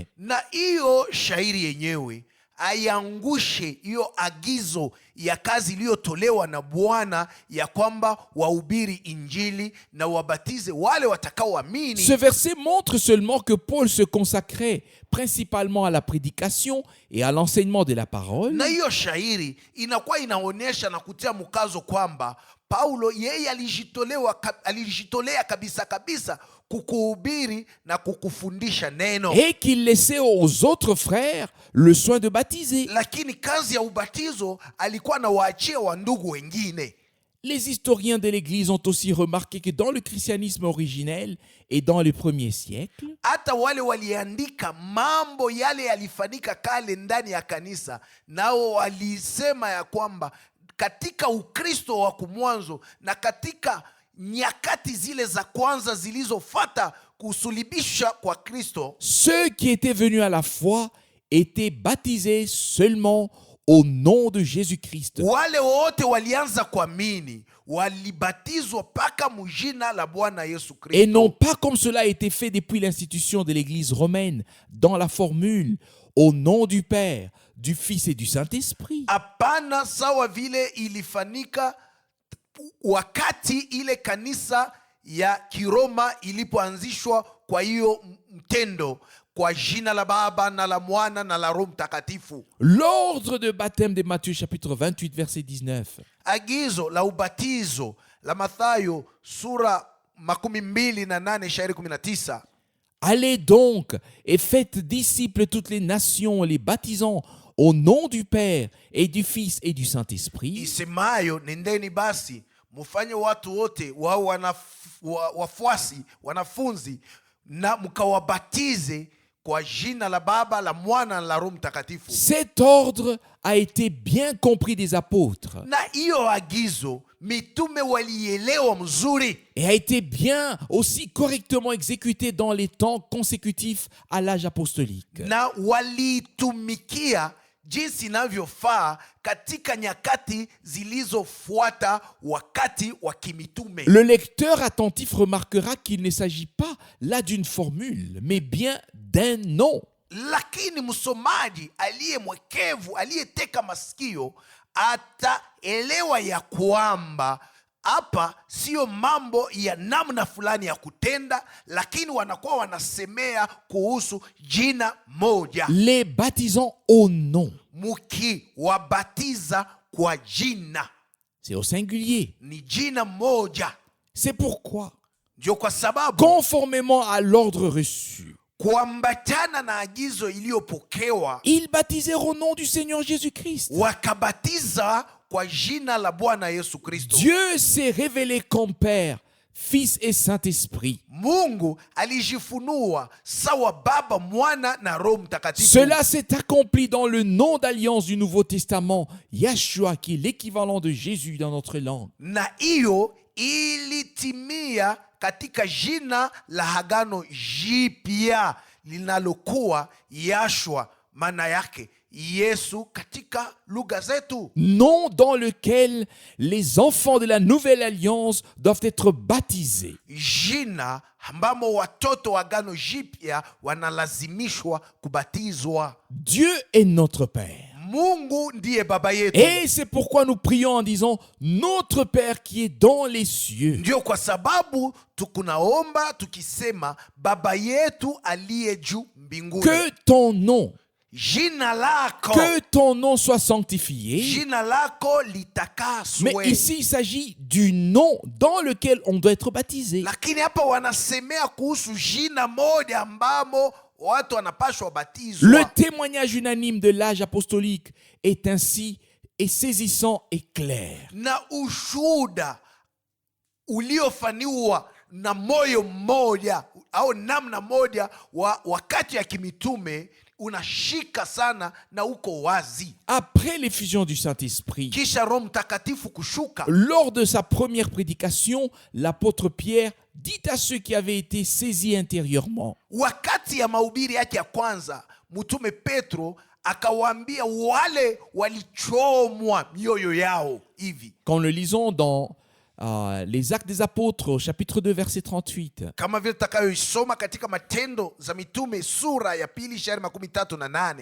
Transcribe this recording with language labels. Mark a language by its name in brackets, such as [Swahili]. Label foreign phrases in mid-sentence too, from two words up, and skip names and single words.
[Swahili] Na hiyo shairi yenyewe aiangushe hiyo agizo ya kazi iliyotolewa na Bwana ya kwamba wahubiri injili na wabatize wale watakaoamini. [French] Ce verset montre seulement que Paul se consacrait principalement à la prédication et à l'enseignement de la parole, [Swahili] Na hiyo shairi inakuwa inaonyesha na kutia mkazo kwamba Paulo yeye alijitolea kabisa kabisa kukuhubiri na kukufundisha neno, [French] et qu'il laissait aux autres frères le soin de baptiser. [Swahili] lakini kazi ya ubatizo alikuwa anawaachia wandugu wengine. [French] Les historiens de l'Église ont aussi remarqué que dans le christianisme originel et dans les premiers siècles, [Swahili] Hata wale waliandika mambo yale yalifanyika kale ndani ya kanisa, nao walisema ya kwamba katika Ukristo wa kumwanzo na katika nyakati zile za kwanza zilizofata kusulibisha kwa Kristo, [French] ceux qui étaient venus à la foi étaient baptisés seulement au nom de Jésus-Christ. [Swahili] wale wote walianza kuamini walibatizwa mpaka mjina la Bwana Yesu [French] Et [Swahili] Kristo, [French] non pas comme cela a été fait depuis l'institution de l'Église romaine, dans la formule « au nom du Père, du Fils et du Saint-Esprit ». [Swahili] hapana sawa vile ilifanyika wakati ile kanisa ya Kiroma ilipoanzishwa. Kwa hiyo mtendo kwa jina la Baba na la Mwana na la Roho Mtakatifu. [French] L'ordre de baptême de Matthieu chapitre 28 verset 19 [Swahili] Agizo la ubatizo la Mathayo sura 28 shairi 19, [French] Allez donc et faites disciples toutes les nations, les baptisant au nom du Père et du Fils et du Saint-Esprit, [Swahili] isemayo nendeni basi mufanye watu wote wao wafuasi wanafunzi na mkawabatize kwa jina la Baba la Mwana na la Roho Mtakatifu. [French] Cet ordre a été bien compris des apôtres [Swahili] Na hiyo agizo mitume walielewa mzuri [French] et a été bien aussi correctement exécuté dans les temps consécutifs à l'âge apostolique. [Swahili] na walitumikia jinsi inavyofaa katika nyakati zilizofuata wakati wa kimitume. [French] Le lecteur attentif remarquera qu'il ne s'agit pas là d'une formule, mais bien d'un nom. [Swahili] Lakini msomaji aliye mwekevu aliyeteka masikio ataelewa ya kwamba hapa sio mambo ya namna fulani ya kutenda, lakini wanakuwa wanasemea kuhusu jina moja, [French] Les baptisant au nom. [Swahili] mukiwabatiza kwa jina, [French] C'est au singulier. [Swahili] ni jina moja. [French] C'est pourquoi, [Swahili] Ndio kwa sababu [French] conformément à l'ordre reçu, [Swahili] kuambatana na agizo iliyopokewa, [French] ils baptisèrent au nom du Seigneur Jésus-Christ. [Swahili] wakabatiza kwa jina la Bwana Yesu Kristo. [French] Dieu s'est révélé comme Père, Fils et Saint-Esprit. [Swahili] Mungu alijifunua sawa Baba, Mwana na Roho Mtakatifu. [French] Cela s'est accompli dans le nom d'alliance du Nouveau Testament, Yahshua, qui est l'équivalent de Jésus dans notre langue. [Swahili] Na hiyo ilitimia katika jina la Agano Jipya linalokuwa Yahshua, maana yake Yesu katika lugha zetu, [French] nom dans lequel les enfants de la nouvelle alliance doivent être baptisés. [Swahili] jina ambamo watoto wa agano jipya wanalazimishwa kubatizwa. [French] Dieu est notre Père. [Swahili] Mungu ndiye baba yetu. [French] Et c'est pourquoi nous prions en disant notre Père qui est dans les cieux. [Swahili] Ndio kwa sababu tukunaomba tukisema baba yetu aliye juu mbinguni. [French] Que ton nom, [Swahili] Jina lako, [French] que ton nom soit sanctifié. [Swahili] jina lako litakaswe. [French] Mais ici, il s'agit du nom dans lequel on doit être baptisé. [Swahili] Lakini hapa wanasemea kuhusu jina moja ambamo watu wanapashwa batizwa. [French] Le témoignage unanime de l'âge apostolique est ainsi et saisissant et clair. [Swahili] Na ushuhuda uliofaniwa na moyo mmoja au namna moja wa wakati ya kimitume unashika sana na uko wazi. [French] Après l'effusion du Saint-Esprit, [Swahili] Kisha Roho Mtakatifu kushuka, [French] lors de sa première prédication, l'apôtre Pierre dit à ceux qui avaient été saisis intérieurement, [Swahili] wakati ya mahubiri yake ya kwanza, mtume Petro akawaambia wale walichomwa mioyo yao hivi, [French] quand le lisons dans les Actes des Apôtres au chapitre 2 verset 38, [Swahili] kama vile tutakayoisoma katika Matendo za Mitume sura ya 2:38.